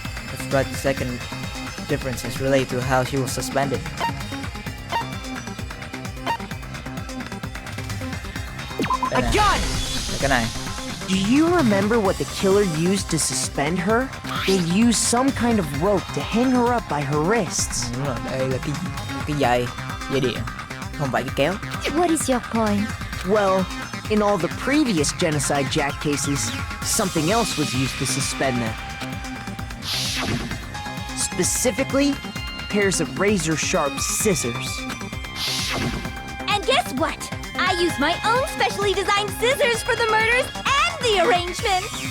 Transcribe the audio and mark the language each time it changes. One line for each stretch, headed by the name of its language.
English: That's right, the second difference is related to how she was suspended. I got it!
Vietnamese: Cái này.
English: Do you remember what the killer used to suspend her? They used some kind of rope to hang her up by her wrists.
Vietnamese: Đúng rồi, đây là cái dây điện, không phải cái kéo.
English: What is your point? Well, in all the previous genocide Jack cases, something else was used to suspend them. Specifically, pairs of razor-sharp scissors. And guess what? I used my own specially designed scissors for the murders and the arrangements!